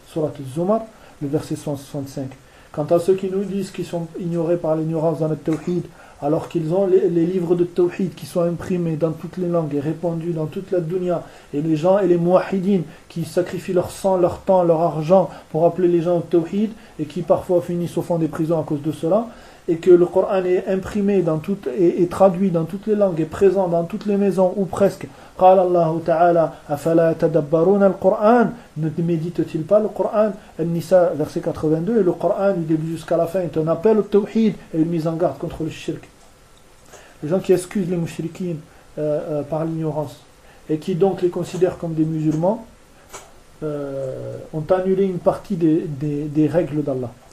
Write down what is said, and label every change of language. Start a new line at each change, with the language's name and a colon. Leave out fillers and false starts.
French: Surat Az-Zumar, le verset 65. Quant à ceux qui nous disent qu'ils sont ignorés par l'ignorance dans le tawhid, alors qu'ils ont les livres de tawhid qui sont imprimés dans toutes les langues et répandus dans toute la dunya, et les gens et les muahidines qui sacrifient leur sang, leur temps, leur argent pour appeler les gens au tawhid et qui parfois finissent au fond des prisons à cause de cela, et que le Coran est imprimé dans tout, et traduit dans toutes les langues, et présent dans toutes les maisons, ou presque. «
Arabic: قال الله تعالى أفلا تدبرون القرآن
French: » Ne médite-t-il pas le Coran ? An-Nisa, verset 82, et le Coran, du début jusqu'à la fin, est un appel au tawhid et une mise en garde contre le shirk. Les gens qui excusent les mushrikines par l'ignorance, et qui donc les considèrent comme des musulmans, ont annulé une partie des règles d'Allah.